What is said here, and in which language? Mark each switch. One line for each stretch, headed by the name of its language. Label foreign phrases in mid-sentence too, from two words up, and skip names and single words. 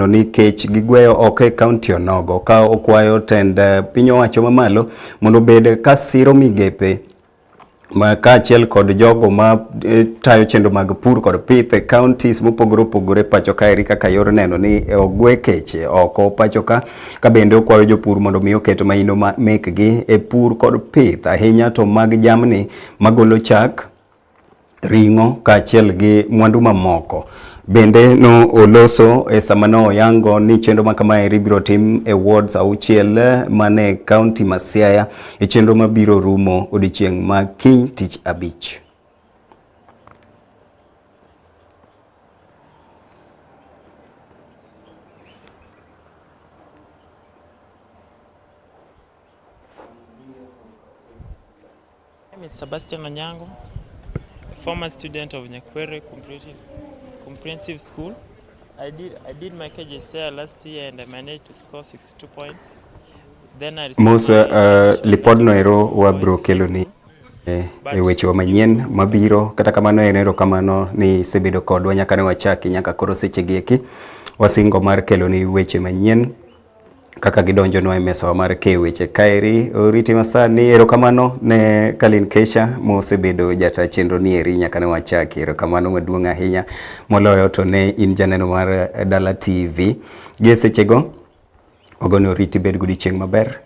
Luo (Kenya and Tanzania): ni kech gigweyo oko e kaunti onogo, ka okwayo tend piny owacho mamalo mondo bed ka siro migepe ma kaachiel kod jogo ma tayo chenro mag pur kod pith e counties mopogore opogore pacho kaeri kaka yor neno ni ogwe keche oko pacho ka bende okwayo jopur mondo mi oket maino mekgi e pur kod pith ahinya to mag jamni magolo chak, ring'o kaachiel gi mwandu mamoko. Bende no oloso e samano oyango ni chenro makamaeri biro tim e wards 6 mane kaunti ma Siaya e chenro mabiro rumo odiechieng' ma kiny tich abich.
English: My name is Sebastian Onyango, a former student of Nyakwere Comprehensive School. I did my KJCL last year and I managed to score 62 points. Then I received
Luo (Kenya and Tanzania): lipod noero wa bro keloni e weche wa manyien mabiro kata kamano enero kamano ni sebedo kodwa nyaka ne wachaki nyaka koro seche gieki wasingo mar keloni weche manyien kaka gidonjo no e mesa mar ke weche kaeri oriti masani erokamano ne Kalin Kesha mosebedo jata chenro ni eri nyaka ne wachaki erokamano maduong' ahinya moloyo to ne in janeno mar Dala TV gi sechego ogono oriti bed godiechieng' maber.